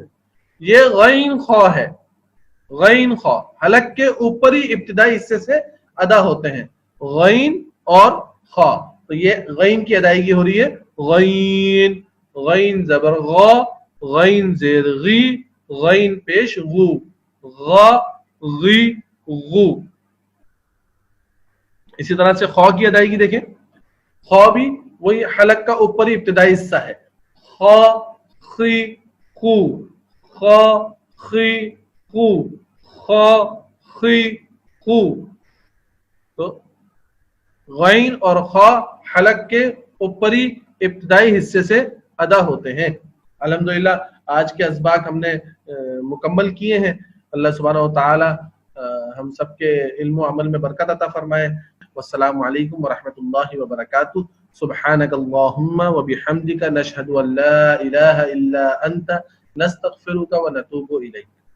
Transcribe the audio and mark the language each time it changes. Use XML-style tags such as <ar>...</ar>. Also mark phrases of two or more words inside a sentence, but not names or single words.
<ur>یہ غین خا ہے، غین خا حلق کے اوپری ابتدائی حصے سے ادا ہوتے ہیں، غین اور خا. تو یہ غین کی ادائیگی ہو رہی ہے. غین، غین زبر غا، غین زیر غی، غین پیش غو، غ غی غو. اسی طرح سے خو کی ادائیگی دیکھیں. خو بھی وہی حلق کا اوپری ابتدائی حصہ ہے. خ خی خو خ خی خو خ خی خو. تو غین اور خا حلق کے اوپری ابتدائی حصے سے ادا ہوتے ہیں. الحمدللہ آج کے اسباق ہم نے مکمل کیے ہیں.</ur> <ar>اللہ سبحانہ و تعالی</ar> <ur>ہم سب کے علم و عمل میں برکت عطا فرمائے.</ur> <ar>والسلام علیکم ورحمۃ اللہ وبرکاتہ. سبحانک اللہم وبحمدک نشہد ان لا الہ الا انت نستغفرک ونتوب الیک.</ar>